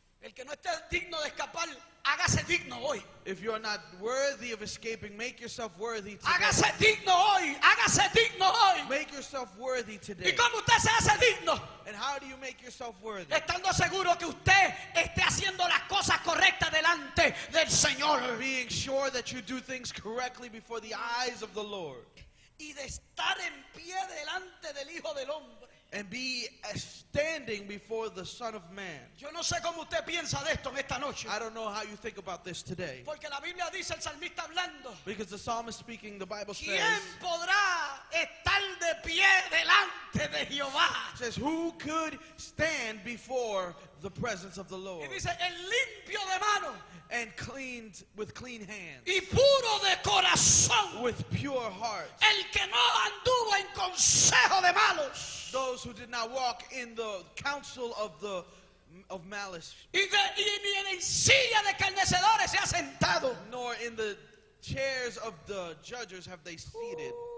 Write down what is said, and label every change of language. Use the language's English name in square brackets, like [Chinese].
[Spanish] El que no esté digno de escapar, hágase digno hoy. [English] If you are not worthy of escaping, make yourself worthy today. [Spanish] Hágase digno hoy. Hágase digno hoy. [English] Make yourself worthy [Spanish] ¿Y [English] today. [Spanish] cómo usted se hace digno? [English] And how do you make yourself worthy? [Spanish] Estando seguro que usted esté haciendo las cosas correctas delante del Señor. [English] Being sure that you do things correctly before the eyes of the Lord. [Spanish] Y de estar en pie delante del Hijo del Hombre. [English] And be standing before the Son of Man. [Spanish] Yo no sé cómo usted piensa de esto en esta noche. [English] I don't know how you think about this today. [Spanish] Porque la Biblia dice, el salmista hablando, [English] Because the psalmist speaking, the Bible [Spanish] ¿quién [English] says, [Spanish] podrá estar de pie delante de Jehová? [English] who could stand before the presence of the Lord? [Spanish] Y dice, el limpio de mano [English] And cleaned with clean hands, [Spanish] y puro de corazón, [English] with pure hearts. [Spanish] el que no anduvo en consejo de malos, [English] Those who did not walk in the counsel of malice, [Spanish] y ni en silla de escarnecedores se ha sentado. [English] nor in the chairs of the judges have they seated.